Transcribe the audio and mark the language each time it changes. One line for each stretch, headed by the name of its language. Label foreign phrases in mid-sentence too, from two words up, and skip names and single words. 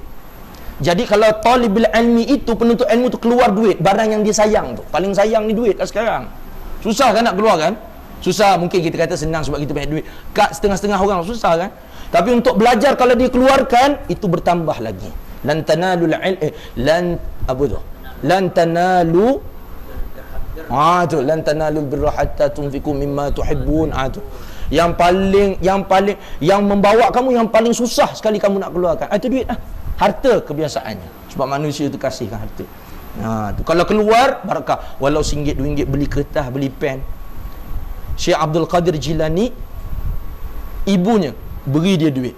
Malay: Jadi kalau
Arabic: طالب العلم
Malay: itu, penuntut ilmu tu keluar duit, barang yang dia sayang tu, paling sayang ni duit lah sekarang. Susah kan nak keluar kan? Susah. Mungkin kita kata senang sebab kita banyak duit. Kat setengah-setengah orang susah kan? Tapi untuk belajar, kalau dia keluarkan, itu bertambah lagi.
Arabic: لن تنالوا لن تنالوا لن تنالوا البر حتى تنفقوا مما تحبون.
Malay: Yang membawa kamu yang paling susah sekali kamu nak keluarkan, itu duit lah. Harta kebiasaannya. Sebab manusia tu kasihkan harta. Tu. Kalau keluar, barakah. Walau RM1, RM2 beli kertas, beli pen. Syekh Abdul Qadir Jilani, ibunya beri dia duit.